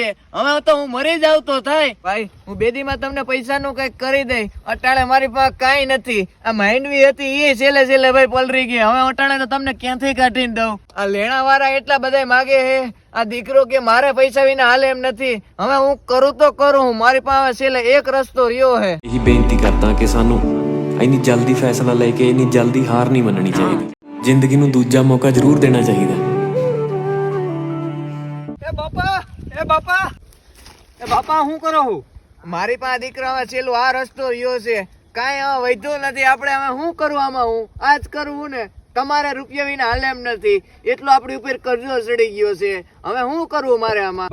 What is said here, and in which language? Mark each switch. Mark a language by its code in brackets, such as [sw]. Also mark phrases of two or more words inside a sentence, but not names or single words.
[gu] હવે તો હું મરી જાવ તો થાય. ભાઈ હું બેદીમાં તમને પૈસાનું કઈક કરી દઈ. અટાણે મારી પાસે કાંઈ નથી. આ માંડવી હતી એ છેલ્લે છેલ્લે ભાઈ પલરી ગઈ. હવે અટાણે તો તમને ક્યાંથી કાઢીને દઉં? આ લેણા વાળા એટલા બધા માગે હે. આ દીકરો કે મારે પૈસા વિના હાલે એમ નથી. હવે હું કરું તો કરું, મારી પાસે છેલ્લે એક રસ્તો રહ્યો હે. [pa] ਇਹੀ ਬੇਨਤੀ ਕਰਦਾ ਕਿ ਸਾਨੂੰ ਇੰਨੀ ਜਲਦੀ ਫੈਸਲਾ ਲੈ ਕੇ ਇੰਨੀ ਜਲਦੀ ਹਾਰ ਨਹੀਂ ਮੰਨਣੀ ਚਾਹੀਦੀ। ਜ਼ਿੰਦਗੀ ਨੂੰ ਦੂਜਾ ਮੌਕਾ ਜ਼ਰੂਰ ਦੇਣਾ ਚਾਹੀਦਾ। [gu] એ બાપા એ બાપા એ બાપા હું કરો હું? મારી પાસે દીકરા હવે છેલ્લો આ રસ્તો રહ્યો છે. કાંઈ હવે વધ્યું નથી. આપણે હવે શું કરવું આમાં? હું આજ કરવું ને તમારે રૂપિયા વિના હાલે એમ નથી. એટલો આપણી ઉપર કરજો ચડી ગયો છે. હવે શું કરવું મારે આમાં?